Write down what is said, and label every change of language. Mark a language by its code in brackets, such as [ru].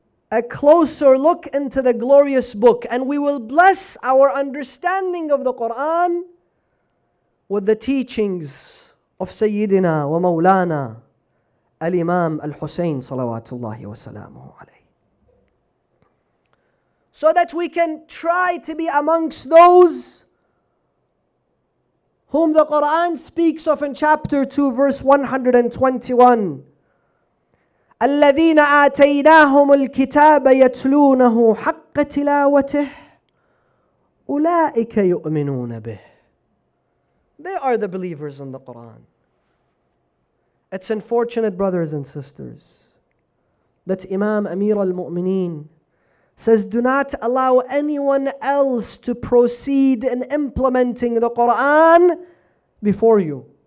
[en] A closer look into the glorious book, and we will bless our understanding of the Quran with the teachings of Sayyidina wa Mawlana Al-Imam Al-Hussein salawatullahi wa salamuhu alayhi. So that we can try to be amongst those whom the Quran speaks of in chapter 2, verse 121. [ar] الذين آتيناهم الكتاب يتلونه حق تلاوته أولئك يؤمنون به. [en] They are the believers in the Quran. It's unfortunate, brothers and sisters, that Imam Amir al-Mu'mineen says, do not allow anyone else to proceed in implementing the Quran before you.